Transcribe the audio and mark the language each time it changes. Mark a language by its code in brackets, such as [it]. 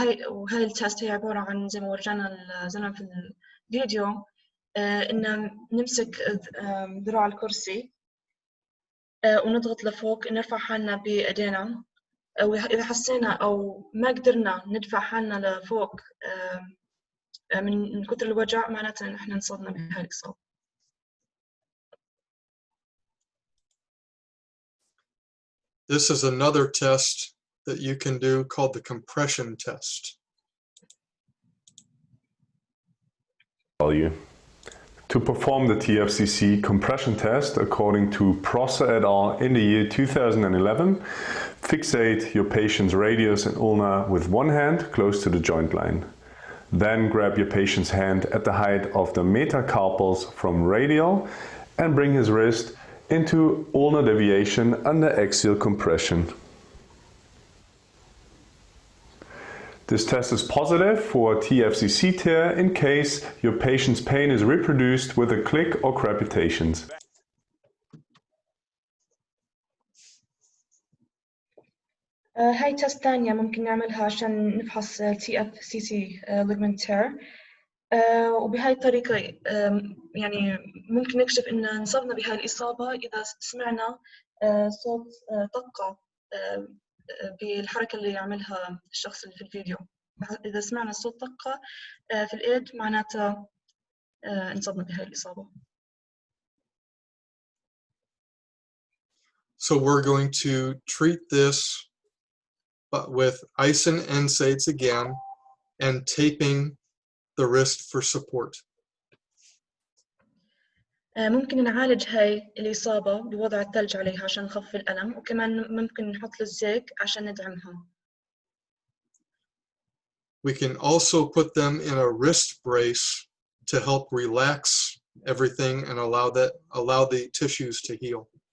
[ar] وهاي التست هي عبارة عن زي ما ورجانا الزلمة في الفيديو إن نمسك ذراع الكرسي ونضغط لفوق، نرفع حالنا بإيدينا، وإذا حسينا أو ما قدرنا ندفع حالنا لفوق من كتر الوجع معناته إن إحنا انصبنا بهاي الإصابة. [en] This is another test that you can do called the compression test. To perform the TFCC compression test according to Prosser et al. In the year 2011, fixate your patient's radius and ulna with one hand close to the joint line. Then grab your patient's hand at the height of the metacarpals from radial and bring his wrist into ulnar deviation under axial compression. This test is positive for TFCC tear in case your patient's pain is reproduced with a click or crepitations. [ar] هاي تست ثانية ممكن نعملها عشان نفحص TFCC ligament tear. وبهاي الطريقة يعني ممكن نكشف إن انصبنا بهاي الإصابة إذا سمعنا صوت طقة بالحركة اللي يعملها الشخص اللي في الفيديو. إذا سمعنا صوت طقة في الإيد معناتها انصبنا بهاي الإصابة. [en] So we're going to treat this but with ice and NSAIDs again and taping the wrist for support. [ar] ممكن نعالج هاي الإصابة بوضع الثلج عليها عشان نخفف الألم، وكمان ممكن نحط الزيك عشان ندعمها. [en] We can also put them in a wrist brace to help relax everything and allow the tissues to heal.